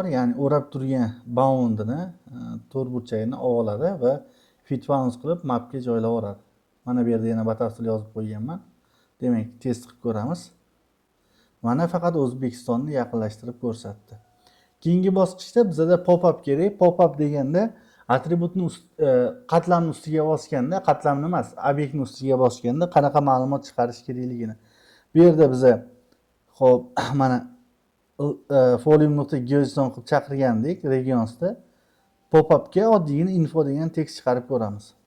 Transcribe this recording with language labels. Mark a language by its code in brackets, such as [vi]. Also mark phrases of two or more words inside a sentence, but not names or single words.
[uz] Ya'ni o'rab turgan boundini, to'rt burchagini oladi va [en] fit bounds [uz] qilib mapga joylab yuboradi. Mana bu yerda yana batafsil yozib qo'yganman. Demak, test qilib ko'ramiz. Mana faqat O'zbekistonni yaqinlashtirib ko'rsatdi. Keyingi bosqichda bizda pop-up kerak. Pop-up deganda atributni qatlamni ustiga bosganda, qatlamni emas, obyektni ustiga bosganda qanaqa ma'lumot chiqarish kerakligini. Bu yerda biza xo'p, mana folium.json qilib chaqirgandik regionsda. Pop-upga oddiygina info degan tekst chiqarib ko'ramiz.